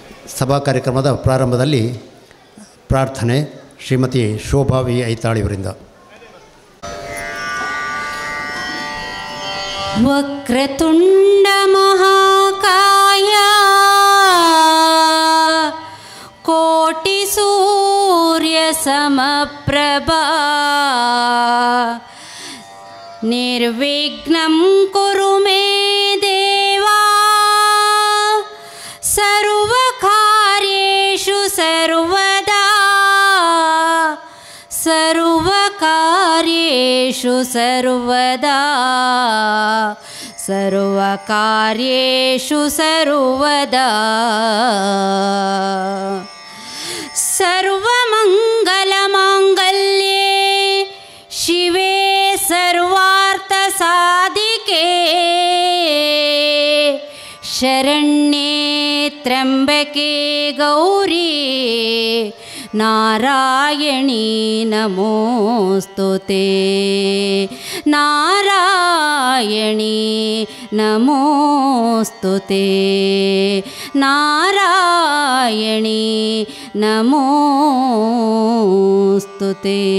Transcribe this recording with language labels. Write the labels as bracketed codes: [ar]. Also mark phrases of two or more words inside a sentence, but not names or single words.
[kn] ಸಭಾ ಕಾರ್ಯಕ್ರಮದ ಪ್ರಾರಂಭದಲ್ಲಿ ಪ್ರಾರ್ಥನೆ ಶ್ರೀಮತಿ ಶೋಭಾ ವಿ ಐತಾಳಿಯವರಿಂದ. [sa] ವಕ್ರತುಂಡ ಮಹಾಕಾಯ ಕೋಟಿ ಸೂರ್ಯ ಸಮಪ್ರಭಾ ನಿರ್ವಿಘ್ನಂ ಕುರು ಮೇ ದೇವಾ ಸರ್ವಕಾರ್ಯೇಷು ಸರ್ವದಾ ಸರ್ವಕಾರ್ಯೇಷು ಸರ್ವದಾ ಸರ್ವಕಾರ್ಯೇಷು ಸರ್ವದಾ ಸರ್ವಮಂಗಲಮಾಂಗಲ್ಯೆ ಶಿವೆ ಸರ್ವಾರ್ಥ ಸಾಧಿಕೆ ಶರಣ್ಯೆ ತ್ರ್ಯಂಬಕೆ ಗೌರಿ ನಾರಾಯಣಿ ನಮೋಸ್ತುತೆ ನಾರಾಯಣಿ ನಮೋಸ್ತುತೆ ನಾರಾಯಣಿ ನಮೋಸ್ತುತೆ.